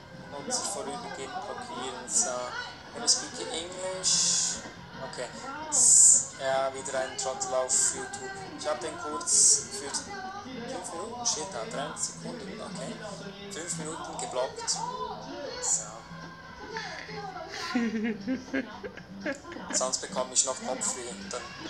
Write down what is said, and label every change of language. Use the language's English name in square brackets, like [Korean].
[German] Nutzer vorübergehend blockieren. [English] So, can you speak English? Okay. [German] Ja, wieder ein Trottel auf YouTube. Ich habe den kurz für 5 Minuten, steht da, 30 Sekunden, okay. 5 Minuten geblockt. So. Sonst bekomme ich noch Kopfweh. Dann.